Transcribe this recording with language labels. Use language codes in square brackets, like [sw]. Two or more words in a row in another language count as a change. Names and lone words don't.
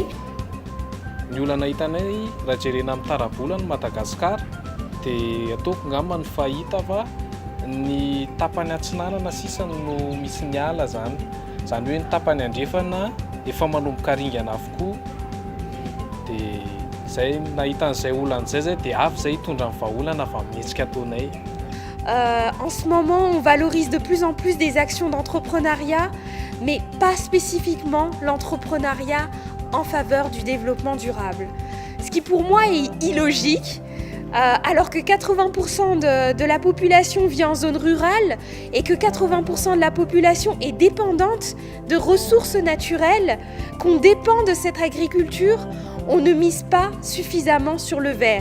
[mg] Ny olana hitanay raha jerena amin'ny tarabolana Madagasikara dia ataoko ngamba ny fahita fa ny tapany atsinanana sisa no misy ny ala zany hoe ny tapany andrefana efa manomboka ringana avokoa. Dia zay nahita an'izay olan'izay zay dia avy zay hitondra ny vahaolana avy amin'ny hetsika ataonay. [fr] En ce moment, on valorise de plus en plus des actions d'entrepreneuriat, mais pas spécifiquement l'entrepreneuriat en faveur du développement durable. Ce qui pour moi est illogique, alors que 80% de la population vit en zone rurale et que 80% de la population est dépendante de ressources naturelles, qu'on dépend de cette agriculture, on ne mise pas suffisamment sur le vert.